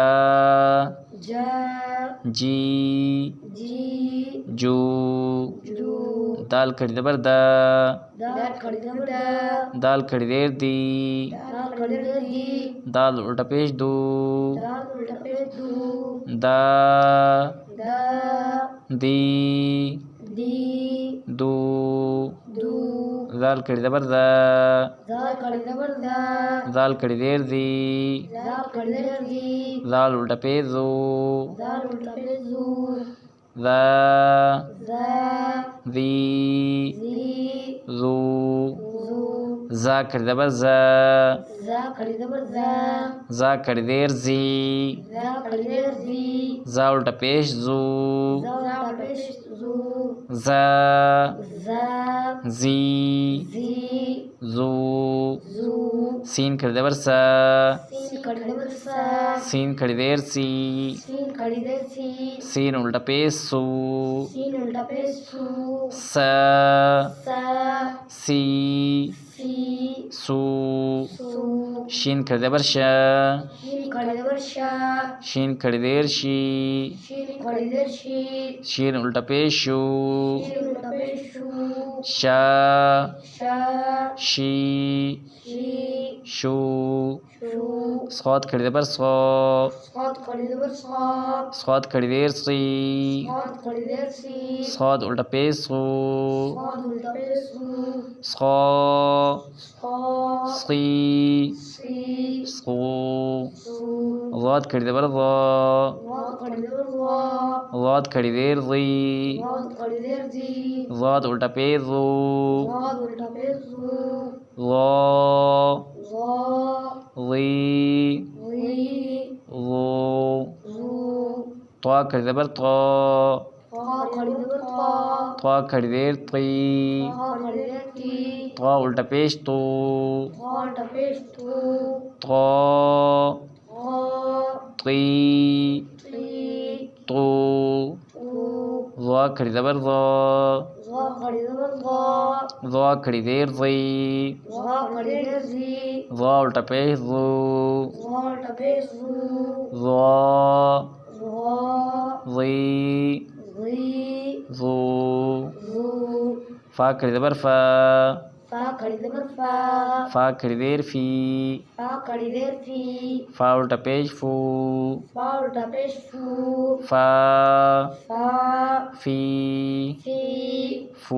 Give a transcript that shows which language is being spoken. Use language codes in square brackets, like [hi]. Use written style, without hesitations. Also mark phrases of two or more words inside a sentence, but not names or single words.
[pa] جا جی جی جو جو دال کھڑی زبر دا دال کھڑی زبر دا دال کھڑی زیر دی دال کھڑی زیر دی دال الٹا پیش دو دال الٹا پیش دو دا دا دی دی دو دو زال کھڑی زبر دا دال کھڑی زبر دا زال کھڑی زیر دی دال کھڑی زیر دی زال الٹا پیش زو دال الٹا پیش زو زا زا زی زی زو زو زا کھڑی زبر زا زا کھڑی زبر زا زا کھڑی زیر زی زا کھڑی زیر زی زا الٹا پیش زو زا الٹا پیش زو زا زا زی زی زو زو سین کھڑی زبر سا سین کھڑی زبر سا سین کھڑی زیر سی سین کھڑی زیر سی سین الٹا پیش سو سین الٹا پیش سو سا سا سی سی سو سو شین کھڑی زبر شا شین کھڑی زبر شا شین کھڑی زیر شی شین کھڑی زیر شی شین الٹا پیش شو شین الٹا پیش شو شا شا شی شی شو شو صاد کھڑی زبر صا صاد کھڑی زبر صا صاد کھڑی زیر سی صاد کھڑی زیر سی صاد الٹا پیش سو صاد الٹا پیش سو صا صا سی سی سو سو ضاد کھڑی زبر ضا ضاد کھڑی زبر ضا ضاد کھڑی زیر ضی ضاد کھڑی زیر زی ضاد الٹا پیش زو ضاد الٹا پیش زو ضا ضا ضی ضی ضو زو طا کھڑی زبر طا طا کھڑی زبر طا طا کھڑی زیر طی طا کھڑی زیر تی طا الٹا پیش تو طا الٹا پیش تو طا طا طی تی تو تو ضا کھڑی زبر ضا ضا کھڑی زبر ضا ضا کھڑی زیر ضی ضا کھڑی زیر زی ضا الٹا پیش زو ضا الٹا پیش زو ضا ضا ضی ضی زو زو فا کھڑی زبر فا فا کھڑی زبر فا فا کھڑی زیر فی فا کھڑی زیر فی فا الٹا پیش فو فا الٹا پیش فو فا فا فی فی فو